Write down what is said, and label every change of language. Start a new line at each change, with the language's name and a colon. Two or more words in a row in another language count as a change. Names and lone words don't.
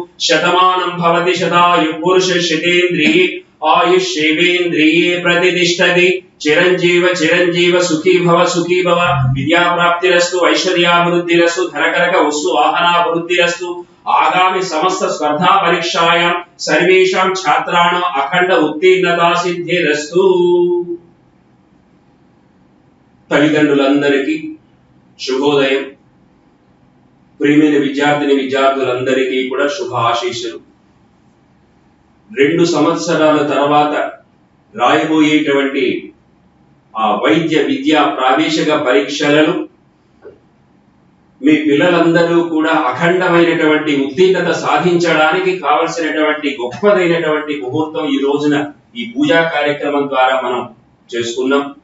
Sanskrit: शतमानं भवति शतायुः पुरुष शतेन्द्रिये आयुष्येवेन्द्रिये प्रतिष्ठति। चिरंजीव चिरंजीव सुखी भव विद्या प्राप्तिरस्तु ऐश्वर्याभिवृद्धिरस्तु धनकनक वस्तु वाहनाभिवृद्धिरस्तु। आगामी समस्त स्पर्धा परीक्षायां सर्वेषां छात्राणां अखंड उत्तीर्णता सिद्धिरस्तु।
Telugu: తల్లిదండ్రులందరికీ శుభోదయం. ప్రియమైన విద్యార్థిని విద్యార్థులందరికీ కూడా శుభ ఆశీస్సులు. 2 సంవత్సరాల తర్వాత రాయబోయేటువంటి ఆ వైద్య విద్యా ప్రావేశిక పరీక్షలను మీ పిల్లలందరూ కూడా అఖండమైనటువంటి ఉత్తీర్ణత సాధించడానికి కావలసినటువంటి గొప్పదైనటువంటి ముహూర్తం ఈ రోజున ఈ పూజా కార్యక్రమం ద్వారా మనం చేసుకున్నాం.